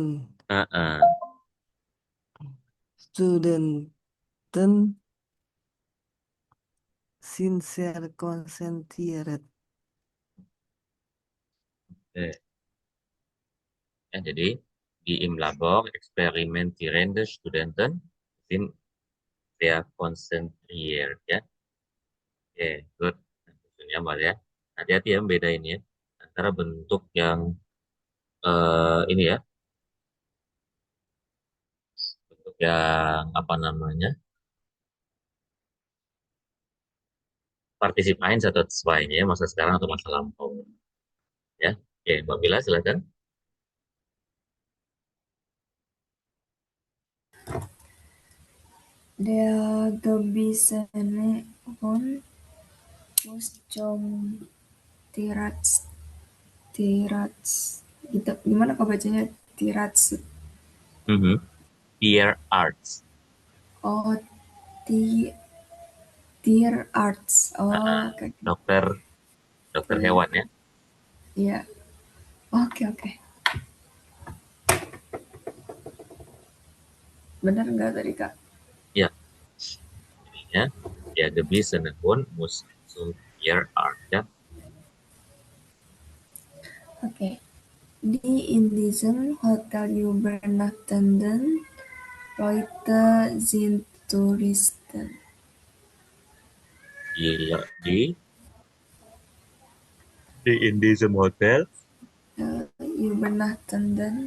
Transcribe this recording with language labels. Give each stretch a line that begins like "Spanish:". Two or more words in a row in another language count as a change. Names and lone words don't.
German: Ah, Studenten sincere consentieret. Ya, jadi di im Labor experimentierende Studenten sind sehr konzentriert ya.
Indonesian: Oke, good. Nah, maksudnya Mbak ya. Hati-hati ya bedain ya antara bentuk yang ini ya, bentuk yang apa namanya? Partisip eins atau zwei ya, masa sekarang atau masa lampau ya. Oke, Mbak Mila silakan.
German: Der gebissene Hund muss zum Tierarzt. Tierarzt.
Indonesian: Gitu. Gimana kok bacanya?
German: Tierarzt. Tier Arts. Oh, ti Tierarzt.
Indonesian: Oh, oke. Dokter dokter hewan ya. Iya. Oke, oke. Benar nggak tadi, Kak?
German: Ya, jadinya der gebissene Hund muss zum Tierarzt ya.
Indonesian: Oke.
German: In diesem Hotel übernachtenden Leute sind Touristen. Di in diesem Hotel. Übernachtenden